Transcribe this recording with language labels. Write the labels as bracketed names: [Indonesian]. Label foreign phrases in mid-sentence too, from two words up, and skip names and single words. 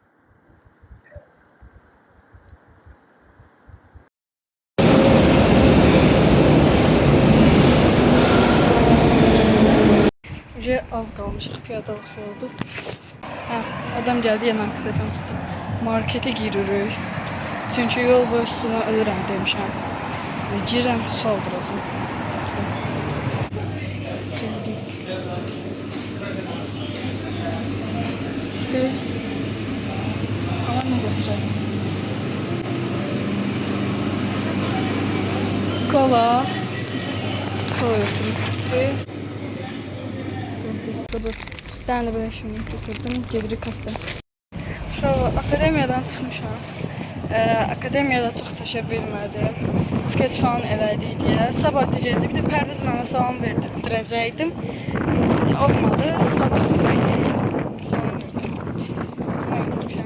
[Azerbaijani] Az qalmışıq, piyadalıq yoldu. Adam gəldi, yenə aksiyatım tutdu. Markete giririk. Çünki yol boyu üstünə ölürəm demişəm. Və girirəm, su aldıracam. [Turkish] Ama ne götüreyim? [Azerbaijani] Kola. Kola götürüm. [Turkish] Bir tane böyle şimdi götürdüm. [Azerbaijani] Geri kasa. Şu akademiyadan çıxmışam. Akademiyada çox çəkə bilmədim. Skeç falan elədik deyə. Sabah da gələcək. Bir də Pərviz mənə salam verdirəcəkdim. Olmadı. Sabah salam verdim.